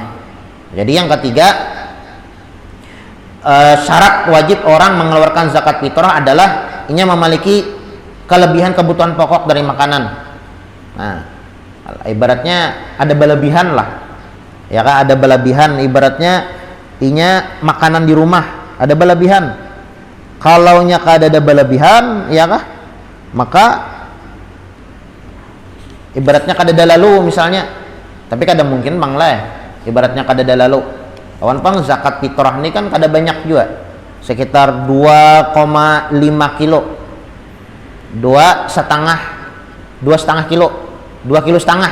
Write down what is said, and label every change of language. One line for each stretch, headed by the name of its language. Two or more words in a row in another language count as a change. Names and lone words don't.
Indonesian: Jadi yang ketiga, syarat wajib orang mengeluarkan zakat fitrah adalah ia memiliki kelebihan kebutuhan pokok dari makanan. Nah, ibaratnya ada berlebihan lah, ya kan? Ada berlebihan, ibaratnya inya makanan di rumah ada berlebihan. Kalau nya kada ada berlebihan, ya kah? Maka ibaratnya kada ada lalu misalnya, tapi kada mungkin bang lah. Ibaratnya kada ada lalu. Kawan pang zakat fitrah ini kan kada banyak juga, sekitar 2,5 kilo, 2,5 kilo, 2 kilo setengah.